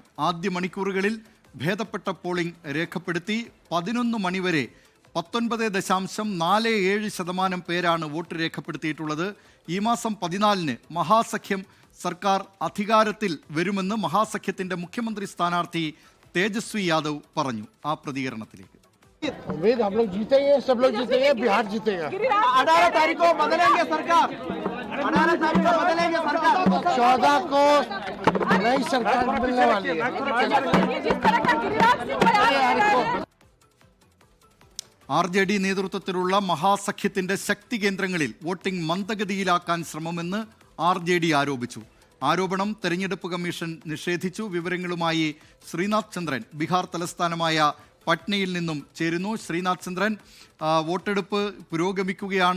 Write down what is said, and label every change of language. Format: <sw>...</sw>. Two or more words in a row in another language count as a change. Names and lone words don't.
<ml>ആദ്യ മണിക്കൂറുകളിൽ ഭേദപ്പെട്ട പോളിംഗ് രേഖപ്പെടുത്തി 11 മണിവരെ 19.47% പേരാണ് വോട്ട് രേഖപ്പെടുത്തിയിട്ടുള്ളത്. ഈ മാസം 14-ന് മഹാസഖ്യം സർക്കാർ അധികാരത്തിൽ വരുമെന്ന് മഹാസഖ്യത്തിന്റെ മുഖ്യമന്ത്രി സ്ഥാനാർത്ഥി തേജസ്വി യാദവ് പറഞ്ഞു. ആ പ്രതികരണത്തിലേക്ക്.</ml> <hi>उम्मीद हम लोग जीतेंगे, सब लोग जीतेंगे, बिहार जीतेगा। 18 तारीख को बदलेंगे सरकार, 18 तारीख को बदलेंगे सरकार, 14 को नई सरकार मिलने वाली है।</hi> <ml>RJD നേതൃത്വത്തിലുള്ള മഹാസഖ്യത്തിന്റെ ശക്തി കേന്ദ്രങ്ങളിൽ വോട്ടിംഗ് മന്ദഗതിയിലാക്കാൻ ശ്രമമെന്ന് RJD ആരോപിച്ചു. ആരോപണം തെരഞ്ഞെടുപ്പ് കമ്മീഷൻ നിഷേധിച്ചു. വിവരങ്ങളുമായി ശ്രീനാഥ് ചന്ദ്രൻ ബീഹാർ തലസ്ഥാനമായ പട്നയിൽ നിന്നും ചേരുന്നു. ശ്രീനാഥ് ചന്ദ്രൻ, വോട്ടെടുപ്പ് പുരോഗമിക്കുകയാണ്.</ml>